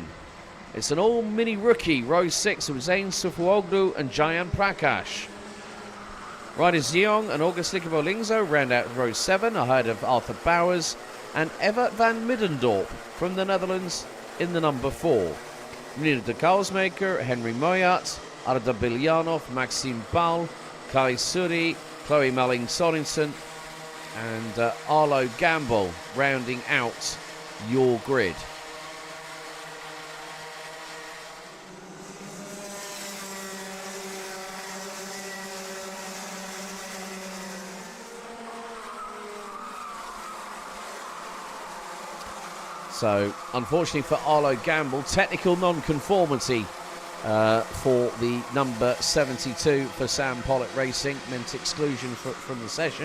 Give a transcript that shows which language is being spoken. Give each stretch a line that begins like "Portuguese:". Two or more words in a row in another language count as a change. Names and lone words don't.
English: It's an all-mini rookie, row 6, with Zain Sufuoglu and Jayan Prakash. Riders Zeong and August Lingzo round out row 7, ahead of Arthur Bowers and Evert van Middendorp from the Netherlands in the number 4. Meneer de Kousmaker, Henry Moyat, Arda Biljanov, Maxime Bal, Kai Suri, Chloe Malling Sorensen, and Arlo Gamble rounding out your grid. So, unfortunately for Arlo Gamble, technical non-conformity for the number 72 for Sam Pollitt Racing meant exclusion from the session.